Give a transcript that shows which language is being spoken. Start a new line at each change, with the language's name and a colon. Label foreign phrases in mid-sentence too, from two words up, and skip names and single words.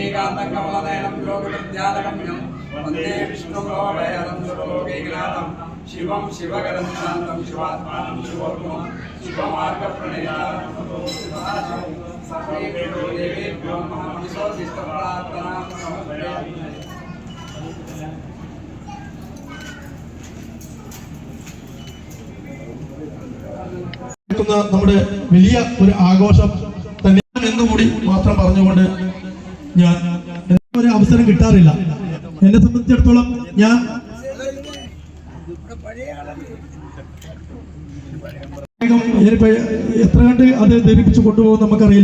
Sanskrit: शान्तकमलनयनं योगविद्यानगम्यं वन्दे विष्णुभवभयहरं सर्वलोकैकनाथं शिवं शिवकरं शान्तं शिवात्मानं शिवोत्तमं शिवमार्गप्रणेतारं सर्वेभ्यो देवेभ्यो महामनिषोऽशिष्टप्रार्थनां समर्पयामि.
Malayalam: നമ്മുടെ വലിയ ഒരു ആഘോഷം തന്നെ എന്നുകൂടി മാത്രം പറഞ്ഞുകൊണ്ട് ഞാൻ ഒരു അവസരം കിട്ടാറില്ല. എന്നെ സംബന്ധിച്ചിടത്തോളം ഞാൻ എത്ര കണ്ട് അത് ധരിപ്പിച്ചു കൊണ്ടുപോകും നമുക്കറിയില്ല.